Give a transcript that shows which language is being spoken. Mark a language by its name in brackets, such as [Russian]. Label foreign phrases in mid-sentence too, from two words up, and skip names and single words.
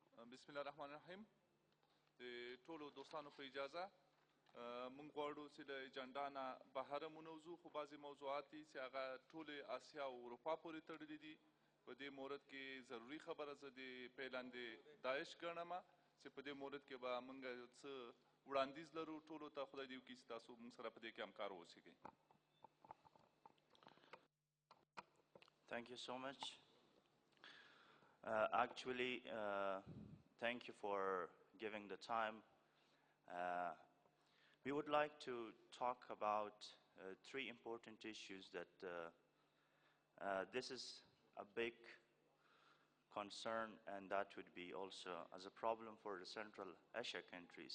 [Arabic] بسم الله الرحمن الرحیم [Pashto] د ټولو دوستانو په اجازه مونږ غواړو چې د اجنډا نه بهر موضوع خو بعضې موضوعات دي چې هغه ټولې اسیا او اروپا پورې تړلي دي په دې مورد کې ضروري خبره زه د پیلاندې داعش ګڼم چې په دې مورد کې به مونږ څه وړاندیز لرو ټولو ته خدای دې وکړي چې تاسو مونږ سره په دې کې همکار واوسئ. [English] Thank you so much. Actually, thank you for giving the time. We would like to talk about three important issues that this is a big concern, and that would be also as a problem for the Central Asia countries.